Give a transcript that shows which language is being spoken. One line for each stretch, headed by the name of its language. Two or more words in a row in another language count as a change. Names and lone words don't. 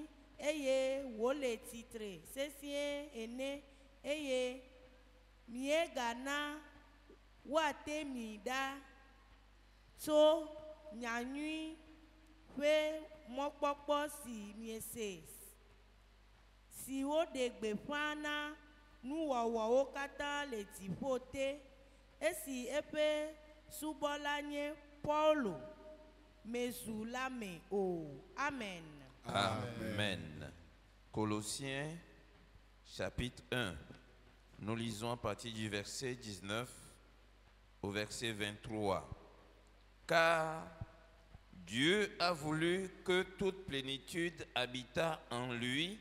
Ewe: eye wòle tsitre sesĩe ene eye miegana woate mi ɖa tso nyanyui ƒe mɔkpɔkpɔ si miese si woɖe gbeƒã na nuwɔwɔwo katã le dziƒo te esi eƒe subɔla nye Paulo mezu la me o.
French: Amen. Amen. Colossiens chapitre 1. Nous lisons à partir du verset 19 au verset 23. Car Dieu a voulu que toute plénitude habitât en lui.